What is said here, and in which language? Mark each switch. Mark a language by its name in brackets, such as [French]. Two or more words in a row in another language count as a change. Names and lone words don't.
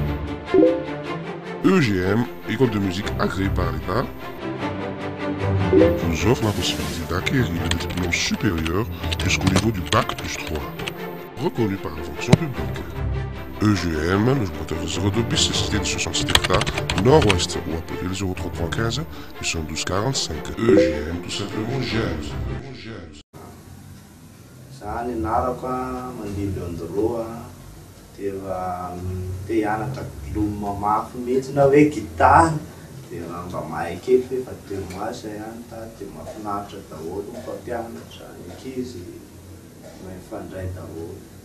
[French] EGM, école de musique agréée par l'État, vous offre la possibilité d'acquérir le diplôme supérieur jusqu'au niveau du Bac plus 3, reconnu par la fonction publique. EGM, le porteur 02 bis, cité de 66 hectares, nord-ouest, ou appelé le 03315, 81245. EGM, tout simplement GEMS. [Malagasy] Za nianarako mandidy androa dia te hianatra lomma mafy mihitsy na hoe gitara. Dia mba mahay kely fa efa 2 mois zay ihany tato dia mahafinaritra daholo ny mpampianatra, ny ankizy mifandray daholo.